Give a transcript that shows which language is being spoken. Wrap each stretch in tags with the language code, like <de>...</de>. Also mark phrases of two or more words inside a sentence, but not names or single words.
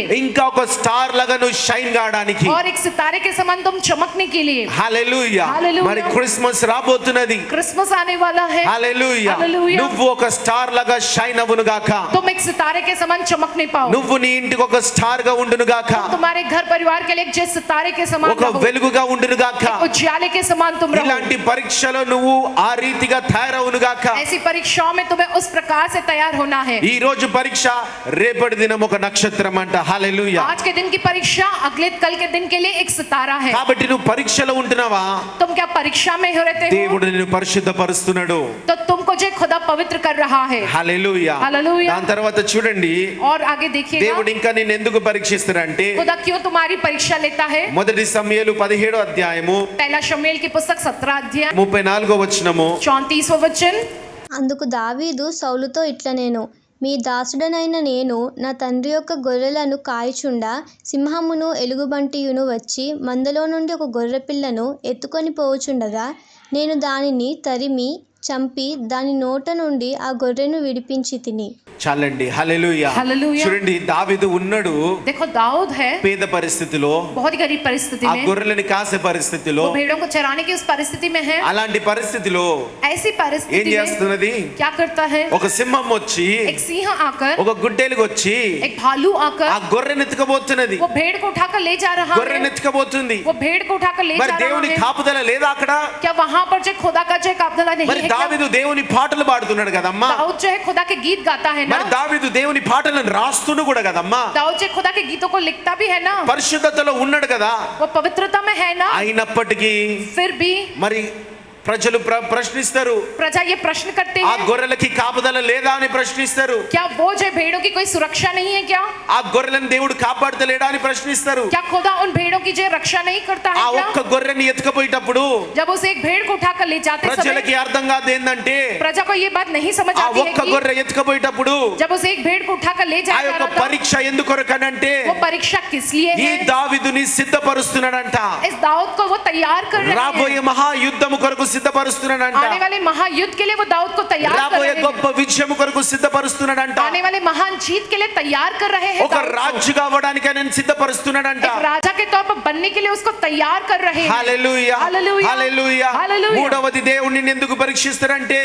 <te>ఇంకా ఒక స్టార్ లాగా నువ్వు షైన్ కావడానికి.</te> <hi>और एक सितारे के समान तुम चमकने के लिए।</hi> <te>హల్లెలూయా. హల్లెలూయా. మరి క్రిస్మస్ రాబోతున్నది.</te> <hi>क्रिसमस आने वाला है।</hi> <te>హల్లెలూయా. హల్లెలూయా। నువ్వు ఒక స్టార్ లాగా షైన్ అవ్వును గాక.</te> <hi>तुम एक सितारे के समान चमकने पाओ।</hi> <te>నువ్వు నీ ఇంటికి ఒక స్టార్ గా ఉండును గాక.</te> <hi>तुम्हारे घर परिवार के लिए एक जैसे सितारे के समान</hi> <te>ఒక</te> <hi>रहो,</hi> <te>వెలుగుగా ఉండును గాక.</te> <hi>एक उजाले के समान तुम रहो।</hi> <te>ఇలాంటి పరీక్షలో నువ్వు ఆ రీతిగా తయారవును గాక.</te> <hi>ऐसी परीक्षाओं में तुम्हें उस प्रकार से तैयार होना है।</hi> <te>ఈ రోజు పరీక్ష, రేపటి దినం ఒక నక్షత్రం అంట. హల్లెలూయా.</te> <hi>आज के दिन की परीक्षा अगले कल के दिन के लिए एक सितारा है।</hi> <te>కాబట్టి నువ్వు పరీక్షలో ఉంటున్నావా?</te> <hi>तुम क्या परीक्षा में हो रहते हो?</hi> <te>దేవుడు నిన్ను పరిశుద్ధపరుస్తున్నాడు.</te> <hi>तो तुमको जो खुदा पवित्र कर रहा है।</hi> <te>హల్లెలూయా. హల్లెలూయా. దాని తర్వాత చూడండి,</te> <hi>और आगे देखिएगा,</hi> <te>దేవుడు ఇంకా నిన్ను ఎందుకు పరీక్షిస్తాడంటే,</te> <hi>खुदा क्यों तुम्हारी परीक्षा लेता है।</hi> <te>మొదటి సమూయేలు 17వ అధ్యాయము</te> <hi>पहला शमूएल की पुस्तक 17 अध्याय</hi> <te>34వ వచనము.</te> <hi>34वां वचन,</hi> <te>అందుకు దావీదు సౌలుతో ఇట్లనేను, మీ దాసుడనైన నేను నా తండ్రి యొక్క గొర్రెలను కాయుచుండా సింహమును ఎలుగుబంటియును వచ్చి మందలో నుండి ఒక గొర్రెపిల్లను ఎత్తుకొని పోవుచుండగా నేను దానిని తరిమి చంపి దాని నోట నుండి ఆ గొర్రెను విడిపించి తిని. చాలండి. హల్లెలూయా. హల్లెలూయా. చూడండి, దావీదు ఉన్నాడు</te> <hi>देखो दाऊद है</hi> <te>పేద పరిస్థితిలో,</te> <hi>बहुत ही गरीब परिस्थिति</hi> <te>ఆ</te> <hi>में,</hi> <te>గొర్రెలని కాసే పరిస్థితిలో.</te> <hi>वो भेड़ों को चराने की उस परिस्थिति में है।</hi> <te>అలాంటి పరిస్థితిలో</te> <hi>ऐसी</hi> <te>ఏం</te> <hi>परिस्थिति में</hi> <te>చేస్తున్నది?</te> <hi>क्या करता है,</hi> <te>ఒక సింహం వచ్చి,</te> <hi>एक सिंह आकर,</hi> <te>ఒక గుడ్డేలుగు వచ్చి</te> <hi>एक भालू</hi> <te>ఆ</te> <hi>आकर</hi> <te>గొర్రెని ఎత్తుకుపోతున్నది.</te> <hi>वो भेड़ को उठाकर ले जा रहा</hi> <te>గొర్రెని</te> <hi>है,</hi> <te>ఎత్తుకుపోతుంది.</te> <hi>वो भेड़ को उठाकर ले</hi> <te>మరి</te> <hi>जा रहा</hi> <te>దేవుని</te> <hi>है।</hi> <te>కాపుదల లేదా అక్కడ?</te> <hi>क्या वहां पर जो खुदा का जो काबदला नहीं</hi> <te>మరి</te> <hi>है क्या?</hi> <te>దావీదు దేవుని పాటలు పాడుతున్నాడు కదమ్మా.</te> <hi>दाऊद जो है खुदा के गीत गाता है ना,</hi> <te>మరి దావీదు దేవుని పాటలను రాస్తును కూడా కదమ్మా.</te> <hi>दाऊद जो खुदा के गीतों को लिखता भी है ना,</hi> <te>పరిశుద్ధతలో ఉన్నాడు కదా.</te> <hi>वो पवित्रता में है ना,</hi> <te>అయినప్పటికీ</te> <hi>फिर भी</hi> <te>మరి ప్రజలు ప్రశ్నిస్తారు,</te> <hi>प्रजा ये प्रश्न करते</hi> <te>ఆ</te> <hi>हैं,</hi> <te>గొర్రెలకి కాపుదల లేదా అని ప్రశ్నిస్తారు.</te> <hi>क्या वो जो भेड़ों की कोई सुरक्षा नहीं है क्या?</hi> <te>ఆ గొర్రెలను దేవుడు కాపాడతలేడా అని ప్రశ్నిస్తారు.</te> <hi>क्या खुदा उन भेड़ों की जो रक्षा नहीं करता</hi> <te>ఆ</te> <hi>है क्या?</hi> <te>ఒక్క గొర్రెని ఎత్తుకుపోయేటప్పుడు</te> <hi>जब उसे एक भेड़ को उठाकर ले जाते</hi> <te>ప్రజలకి</te> <hi>समय</hi> <te>అర్థం కాదు ఏంటంటే,</te> <hi>प्रजा को ये बात नहीं समझ</hi> <te>ఆ</te> <hi>आती है</hi> <te>ఒక్క</te> <hi>कि</hi> <te>గొర్రె ఎత్తుకుపోయేటప్పుడు</te> <hi>जब उसे एक भेड़ को उठाकर ले</hi> <te>ఆ</te> <hi>जाया जा</hi> <te>యొక్క</te> <hi>रहा था,</hi> <te>పరీక్ష ఎందుకొరకనంటే</te> <hi>वो परीक्षा किस लिए</hi> <te>ఈ</te> <hi>है?</hi> <te>దావీదుని సిద్ధపరుస్తున్నాడంట.</te> <hi>इस दाऊद को वो तैयार कर रहे हैं,</hi> <te>రాబోయే మహాయుద్ధము కొరకు సిద్ధపరుస్తున్నాడంట.</te> <hi>आने वाले महायुद्ध के लिए वो दाऊद को तैयार कर</hi> <te>రాబోయే</te> <hi>रहे</hi> <te>గొప్ప</te> <hi>हैं,</hi> <te>విజయము కొరకు సిద్ధపరుస్తున్నాడంట.</te> <hi>आने वाले महान जीत के लिए तैयार कर रहे हैं</hi> <te>ఒక</te> <hi>दाऊद को।</hi> <te>రాజుగా అవ్వడానికి ఆయన సిద్ధపరుస్తున్నాడంట.</te> <hi>एक राजा के तौर पर बनने के लिए उसको तैयार कर रहे हैं।</hi> <te>హల్లెలూయా. హల్లెలూయా. హల్లెలూయా. హల్లెలూయా. మూడవది, దేవుడు నిన్ను ఎందుకు పరీక్షిస్తాడంటే,</te>